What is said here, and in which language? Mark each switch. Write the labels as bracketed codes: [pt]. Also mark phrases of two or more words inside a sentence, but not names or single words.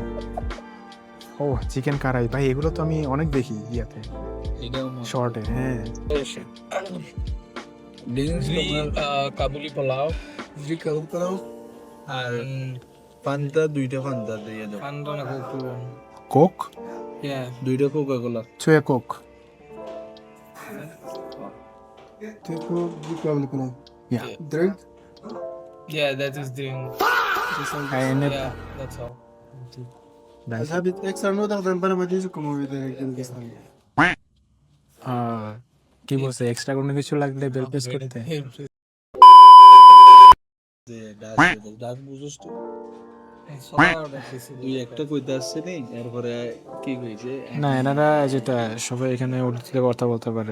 [bn] ও চিকেন কারাই, ভাই এগুলো তো আমি অনেক দেখি ইয়াতে, শর্টে। হ্যাঁ কাবুলি পোলাও আর ফান্তা, দুইটা ফান্তা দিয়ে দাও। ফান্ডা না কোকো। কোক, দুইটা কোকা কোলা। ছুঁয়ে কোক। Yeah. [en] Drink? Yeah, that is drink. And Yeah, that's all. أصحابي extra no تاخذ para ما تيجي como vida [bn] কি বলছে, এক্সট্রা কোনো কিছু লাগলে [en] bell press [bn] করতে। ডাক বুঝছ তো? [en] This [bn] তুই একটা কইতে আসছে নেই, এরপরে কি কইছে? না এনারা যেটা সবাই এখানে উর্দুতে কথা বলতে পারে।